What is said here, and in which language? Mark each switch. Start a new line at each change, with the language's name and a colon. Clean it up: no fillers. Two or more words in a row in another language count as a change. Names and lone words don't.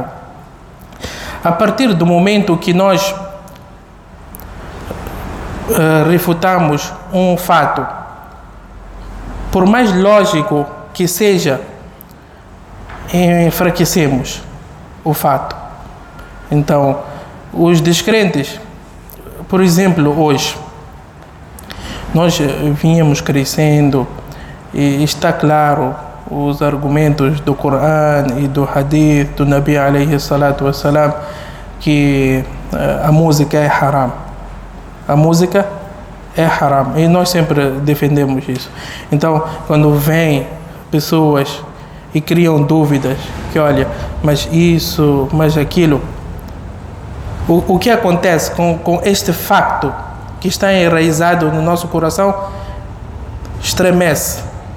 Portuguese: A partir do momento que nós refutamos um fato, por mais lógico que seja, enfraquecemos o fato. Então, os descrentes, por exemplo, hoje, nós vínhamos crescendo e está claro os argumentos do Coran e do Hadith do Nabi
Arabic: عليه الصلاة والسلام
Portuguese: que a música é haram. A música é haram e nós sempre defendemos isso. Então, quando vêm pessoas e criam dúvidas, que olha, mas isso, mas aquilo, o que acontece com este facto que está enraizado no nosso coração estremece.